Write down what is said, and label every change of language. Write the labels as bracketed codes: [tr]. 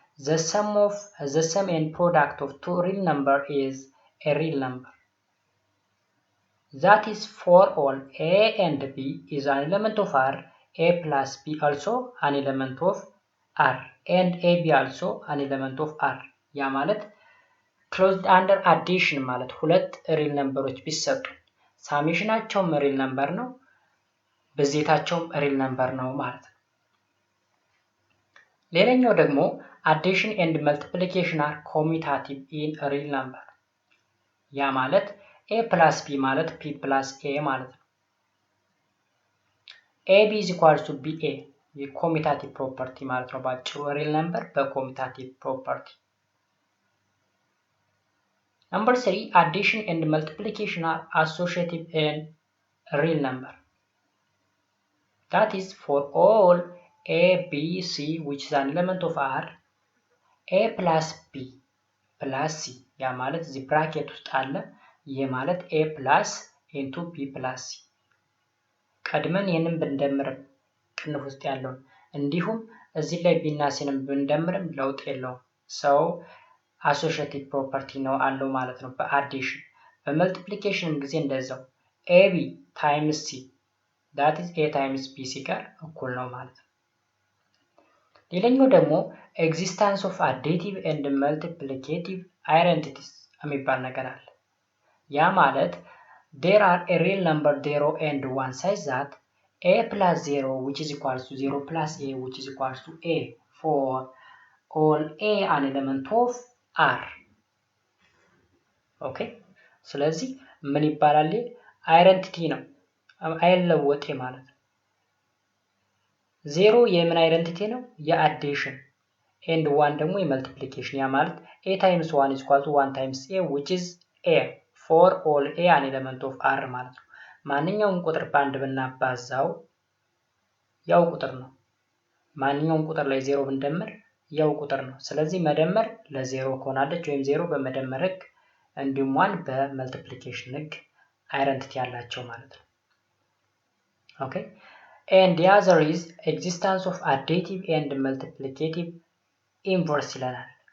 [en] the sum and product of two real number is a real number. That is, for all a and b is an element of R, a plus b also an element of R, and ab also an element of R. [am] ያ ማለት [en] closed under addition [am] ማለት ሁለት ሪል ነምበሮች ቢሰጡ ሳሜሽናቸውም ሪል ነምበር ነው፣ ብዜታቸውም ሪል ነምበር ነው ማለት ነው። ሌላኛው ደግሞ [en] addition and multiplication are commutative in real number። [am] ያ ማለት a plus b ማለት p plus a ማለት ነው። [en] ab is equals to ba [am] የኮሚታቲቭ ፕሮፐርቲ ማለት ነው። ባጭሩ ሪል ነምበር በኮሚታቲቭ ፕሮፐርቲ። [en] Number 3, addition and multiplication are associative in real number. That is, for all a, b, c which is an element of R, a plus b plus c [am] ያ ማለት እዚህ ብራኬት ውስጥ አለ። ይህ ማለት [en] a plus into b plus c [am] ቀድመን ይህንን ብንደምርም ቅንፍ ውስጥ ያለውን እንዲሁም እዚህ ላይ b እና c-ንም ብንደምርም ለውጥ የለውም። ሰው አሶሺዬቲቭ ፕሮፐርቲ ነው አለው ማለት ነው በአዲሽን። በመልቲፕሊኬሽንም ጊዜ እንደዛው ab ታይምስ c [en] that is a times b c [am] ጋር እኩል ነው ማለት ነው። [en] ሌላኛው ደግሞ ኤግዚስተንስ ኦፍ አዲቲቭ ኤንድ መልቲፕሊኬቲቭ አይደንቲቲስ [am] የሚባል ነገር አለ። ያ ማለት [en] there are a real number 0 and 1 such that a plus 0 which is equals to 0 plus a which is equals to a for all a an element of R። [am] ኦኬ ስለዚህ ምን ይባላል? አይደንቲቲ ነው፣ አይለወጥ ማለት ነው። 0 የምን አይደንቲቲ ነው? [en] የአዲሽን and 1 ደግሞ የመልቲፕሊኬሽን። ያ ማለት a times 1 is equal to 1 times a which is a for all a an element of R [am] ማለት ነው። ማንኛውም ቁጥር በአንድ ብናባዛው ያው ቁጥር ነው። ማንኛውም ቁጥር ላይ 0 ብንደምር ያው ቁጥር ነው። ስለዚህ መደመር ለ0 ከሆናለች ወይም 0 በመደመር ህግ እንዲሁም 1 በመልቲፕሊኬሽን ህግ አይደንቲቲ ያላቸው ማለት ነው። ኦኬ [en] and the other is existence of additive and multiplicative inverse [am] ይለናል።